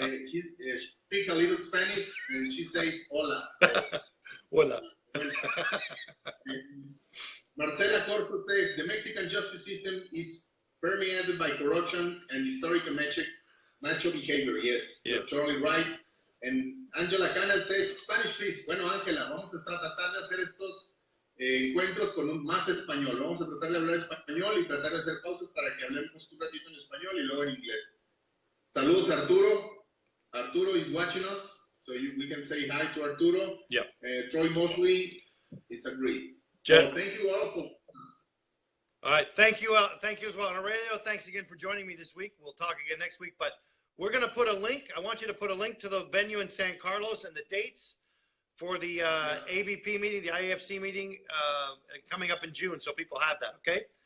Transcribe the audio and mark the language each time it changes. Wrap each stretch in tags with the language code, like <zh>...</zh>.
<en>She speaks a little Spanish, and she says hola. Hola. Marcela Corpo says, the Mexican justice system is permeated by corruption and historical macho behavior. Yes, you're totally right. And Angela Canal says, Spanish please.</en> <es>Bueno, Ángela, vamos a tratar de hacer estos encuentros con más español. Vamos a tratar de hablar español y tratar de hacer pausas para que hablemos un ratito en español y luego en inglés. Saludos, Arturo.</es> <en>Arturo is watching us, so we can say hi to Arturo. Yeah. Troy Mosley is agreed. Jeff. So thank you all for. All right, thank you as well. And Aurelio, thanks again for joining me this week. We'll talk again next week, but we're going to put a link. I want you to put a link to the venue in San Carlos and the dates for the ABP meeting, the IAFC meeting coming up in June, so people have that, okay?</en>